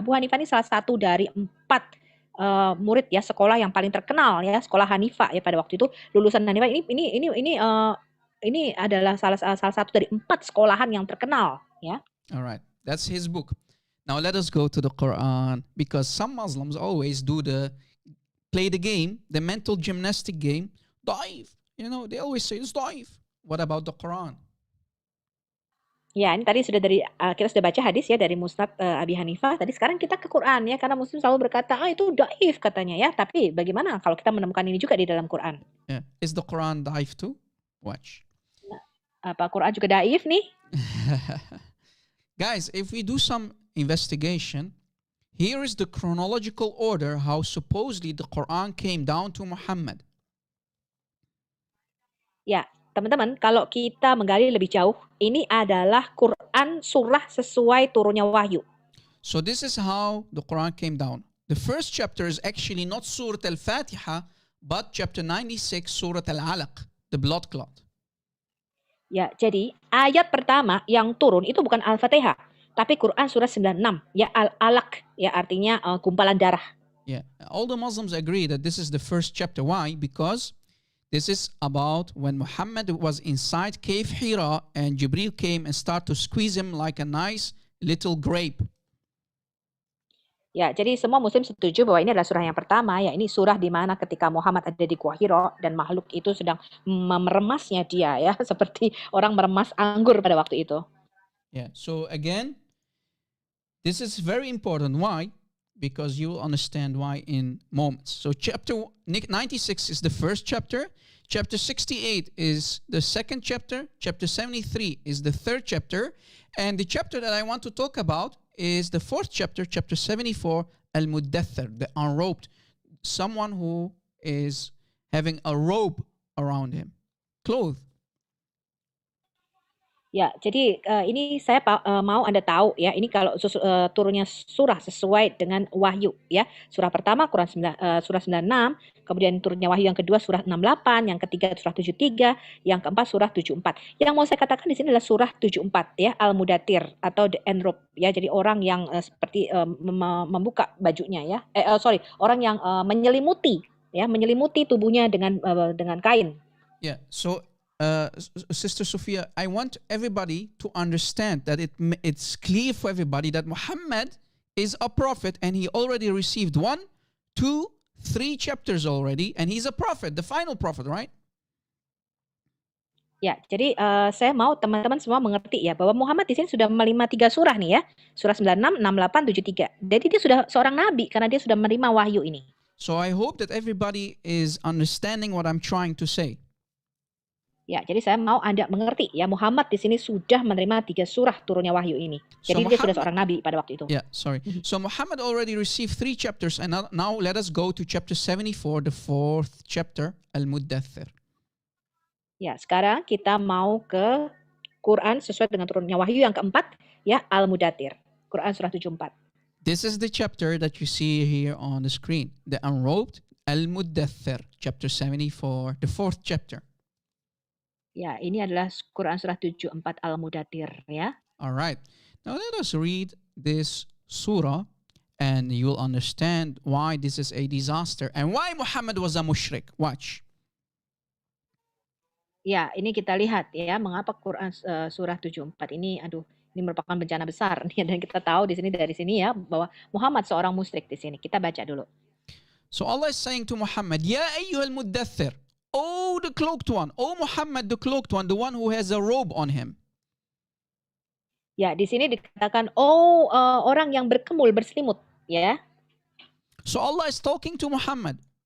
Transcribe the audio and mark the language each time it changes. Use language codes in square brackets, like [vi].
[id] Abu Hanifah ini salah satu dari 4 murid ya sekolah yang paling terkenal ya, sekolah Hanifah ya pada waktu itu. Lulusan Hanifah ini adalah salah satu dari 4 sekolahan yang terkenal ya. [en] All right, that's his book. Now let us go to the Quran, because some Muslims always play the game, the mental gymnastic game. Daif, they always say it's daif. What about the Quran? [id] Ya, ini tadi kita sudah baca hadis ya dari Musnad Abi Hanifah. Tadi sekarang kita ke Quran ya, karena Muslim selalu berkata, itu daif katanya ya. Tapi bagaimana kalau kita menemukan ini juga di dalam Quran? [en] Yeah. Is the Quran daif too? Watch. [id] Apa Quran juga daif nih? [en] Guys, if we do some investigation, here is the chronological order how supposedly the Quran came down to Muhammad. [id] Ya, teman-teman, kalau kita menggali lebih jauh, ini adalah Quran surah sesuai turunnya wahyu. [en] So this is how the Quran came down. The first chapter is actually not Surah Al-Fatiha, but chapter 96, Surah Al-Alaq, the blood clot. [id] Ya, jadi ayat pertama yang turun itu bukan Al-Fatihah, tapi Quran surah 96, ya Al-Alaq, ya artinya gumpalan darah. [en] Yeah, all the Muslims agree that this is the first chapter. Why? Because this is about when Muhammad was inside Cave Hira and Jibril came and started to squeeze him like a nice little grape. [id] Ya, jadi semua muslim setuju bahwa ini adalah surah yang pertama, ya ini surah di mana ketika Muhammad ada di Gua Hira dan makhluk itu sedang meremasnya dia ya, seperti orang meremas anggur pada waktu itu. [en] Yeah, so again, this is very important. Why? Because you will understand why in moments. So chapter 96 is the first chapter. Chapter 68 is the second chapter. Chapter 73 is the third chapter. And the chapter that I want to talk about is the fourth chapter, chapter 74, Al-Muddathir, the unrobed. Someone who is having a robe around him, clothed. [id] Ya, jadi ini saya mau Anda tahu ya, ini kalau turunnya surah sesuai dengan wahyu ya. Surah pertama surah 96, kemudian turunnya wahyu yang kedua surah 68, yang ketiga surah 73, yang keempat surah 74. Yang mau saya katakan di sini adalah surah 74 ya, Al-Mudathir atau the Enrob ya. Jadi orang yang seperti membuka bajunya ya. Orang yang menyelimuti tubuhnya dengan kain. [en] Yeah. So, Sister Sophia, I want everybody to understand that it's clear for everybody that Muhammad is a prophet and he already received 1, 2, 3 chapters already, and he's a prophet, the final prophet, right? [id] Ya, jadi saya mau teman-teman semua mengerti ya bahwa Muhammad di sini sudah menerima 3 surah nih ya. Surah 96, 68, 73. Jadi dia sudah seorang nabi karena dia sudah menerima wahyu ini. [en] So I hope that everybody is understanding what I'm trying to say. [id] Ya, jadi saya mau Anda mengerti ya, Muhammad di sini sudah menerima 3 surah turunnya wahyu ini. Jadi dia sudah seorang nabi pada waktu itu. [en] Yeah, sorry. So Muhammad already received 3 chapters, and now let us go to chapter 74, the 4th chapter, Al-Muddathir. [id] Ya, sekarang kita mau ke Quran sesuai dengan turunnya wahyu yang keempat, ya, Al-Mudathir. Quran surah 74. [en] This is the chapter that you see here on the screen. The Unrobed, Al-Muddathir, chapter 74, the 4th chapter. [id] Ya, ini adalah Quran surah 74 Al-Mudathir ya. [en] All right. Now let us read this surah and you'll understand why this is a disaster and why Muhammad was a mushrik. Watch. [id] Ya, ini kita lihat ya, mengapa Quran surah 74 ini ini merupakan bencana besar nih, dan kita tahu dari sini ya bahwa Muhammad seorang musyrik di sini. Kita baca dulu. [en] So Allah is saying to Muhammad, [ar] Ya ayyuhal muddathir, [en] oh the cloaked one, oh Muhammad the cloaked one, the one who has a robe on him. [id] Ya, di sini dikatakan orang yang berkemul, berselimut ya. [en] So Allah is talking to Muhammad.